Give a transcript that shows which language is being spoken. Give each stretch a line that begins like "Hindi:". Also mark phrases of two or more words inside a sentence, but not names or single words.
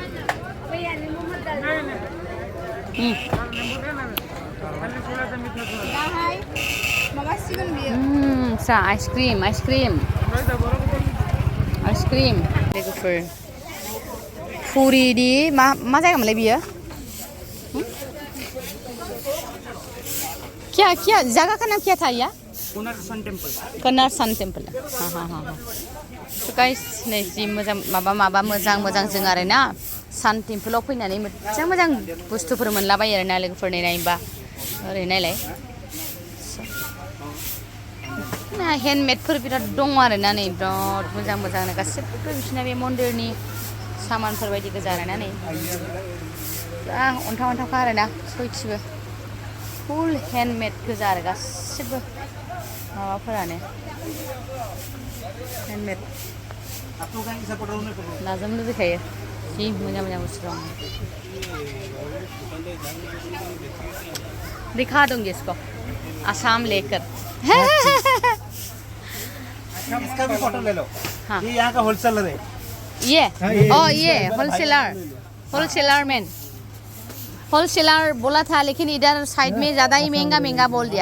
Bodo: सा आइसक्रिम लोगोफोर फुरिनि मा जायगामोनलाय बियो क्या
Hindi: जगह का नाम क्या था या कोणार्क सान टेम्पोल हाँ तो गाइस
Bodo: नै जि मोजां माबा मोजां जों आरोना सान टेम्पोलाव फैनानै मोजां बुस्थुफोर मोनलाबायो आरोना लोगोफोर नै नायबा ओरै नायलाय हेन्डमेडफोर बिराद दङ आरोना नै बिराद मोजांनो गासिबो बिसिना बे मन्दिरनि सामानफोर बायदि गोजा आरोना नै अन्थावखा आरोना सयथिबो
English: full handmade
Bodo: गोजा आरो गासिबो माबाफोरानो हेन्डमेड नाजानो लुबैखायो जि मोजां बुस्थु दं
Hindi: दिखा दूंगी इसको आसाम लेकर इसका भी फोटो ले लो। हाँ। ये यहाँ का होलसेलर है। ये ये होलसेलर बोला था लेकिन इधर साइड में ज़्यादा ही महंगा बोल दिया।